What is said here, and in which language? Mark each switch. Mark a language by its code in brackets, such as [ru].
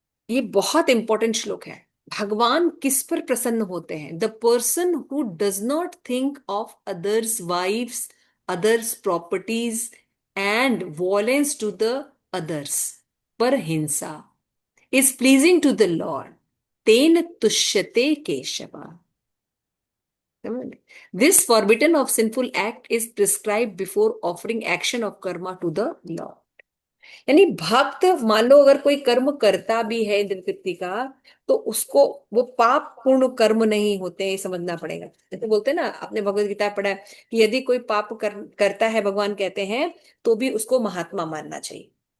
[hi] ये बहुत इंपॉर्टेंट श्लोक है। भगवान किस पर प्रसन्न होते हैं? [en] the person who does not think of others wifes, others properties and violence to the others, [hi] पर हिंसा, [en] is pleasing to the Lord. [sa] Ten tushyate Keshava. [en] This forbidden of sinful act is prescribed before offering action of karma to the Lord. [hi] यानी भक्त, मान लो अगर कोई कर्म करता भी है इंद्र तृप्ति का, तो उसको वो पाप पूर्ण कर्म नहीं होते, ये समझना पड़ेगा। जैसे बोलते हैं ना, आपने भगवत गीता पढ़ा है कि यदि कोई पाप करता है, भगवान कहते हैं, तो भी उसको महात्मा मानना चाहिए।